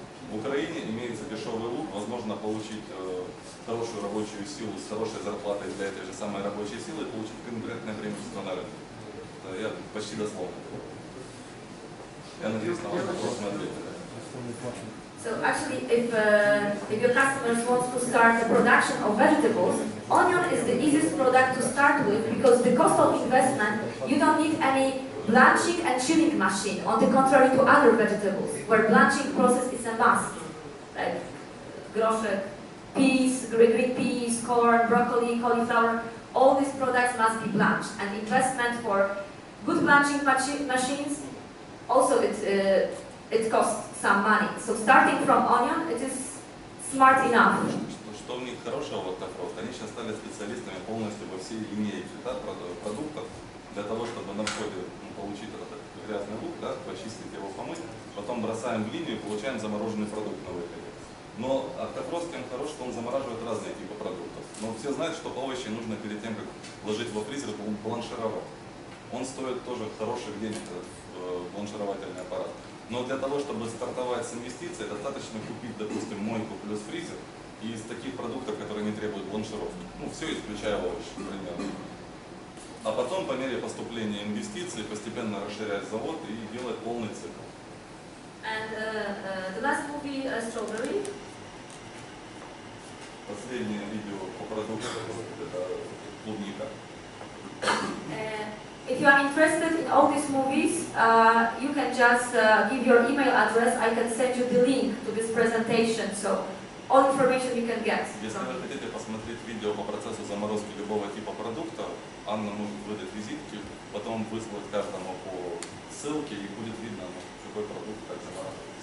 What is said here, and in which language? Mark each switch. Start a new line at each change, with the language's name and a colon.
Russian: В Украине имеется дешевый лук, возможно получить хорошую рабочую силу с хорошей зарплатой для этой же самой рабочей силы и получить конкурентное преимущество на рынке. Это я почти дословно. Я надеюсь, на ваш вопрос мы ответили.
English: So actually, if your customers want to start the production of vegetables, onion is the easiest product to start with because the cost of investment, you don't need any blanching and chilling machine, on the contrary to other vegetables, where blanching process is a must. Like groszek, peas, green peas, corn, broccoli, cauliflower, all these products must be blanched. And investment for good blanching machines, also it costs some money. So starting from onion, it is smart enough.
Russian: Что в них хорошего в Octo Frost? Они сейчас стали специалистами полностью во всей линейке, да, продуктов, для того, чтобы на входе получить этот грязный лук, да, почистить его, помыть, потом бросаем в линию и получаем замороженный продукт на выходе. Но Octo Frost тем хорош, что он замораживает разные типы продуктов. Но все знают, что овощи нужно перед тем, как вложить во фризер, бланшировать. Он стоит тоже хороших денег, этот бланшировательный аппарат. Но для того, чтобы стартовать с инвестицией, достаточно купить, допустим, мойку плюс фризер и из таких продуктов, которые не требуют бланшировки. Ну, все, исключая овощи, примерно. А потом, по мере поступления инвестиций, постепенно расширять завод и делать полный цикл.
English: And the last movie, Strawberry.
Russian: Последнее видео по продуктам — это клубника.
English: If you are interested in all these movies, you can just give your email address. I can send you the link to this presentation, so all information you can get.
Russian: Если вы хотите посмотреть видео по процессу заморозки любого типа продукта, Анна может выдать визитки, потом выслать каждому по ссылке, и будет видно, какой продукт как замораживается.